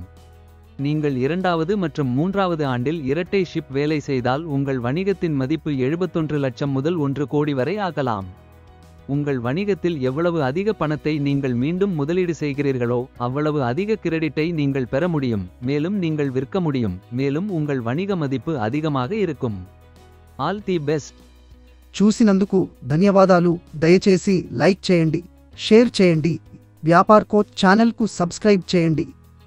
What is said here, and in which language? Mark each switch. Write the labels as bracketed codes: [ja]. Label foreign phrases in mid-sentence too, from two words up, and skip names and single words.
[ta] நீங்கள் 2வது மற்றும் 3வது ஆண்டில் இரட்டை ஷிப் வேலை செய்தால் உங்கள் வணிகத்தின் மதிப்பு 71 லட்சம் முதல் 1 கோடி வரை ஆகலாம். உங்கள் வணிகத்தில் எவ்வளவு அதிக பணத்தை நீங்கள் மீண்டும் முதலீடு செய்கிறீர்களோ அவ்வளவு அதிக கிரெடிட்டை நீங்கள் பெற முடியும், மேலும் நீங்கள் விற்க முடியும், மேலும் உங்கள் வணிக மதிப்பு அதிகமாக இருக்கும். [en] All the best. [te] చూసినందుకు ధన్యవాదాలు. దయచేసి లైక్ చేయండి, షేర్ చేయండి, వ్యాపార్ కోచ్ ఛానల్కు సబ్స్క్రైబ్ చేయండి.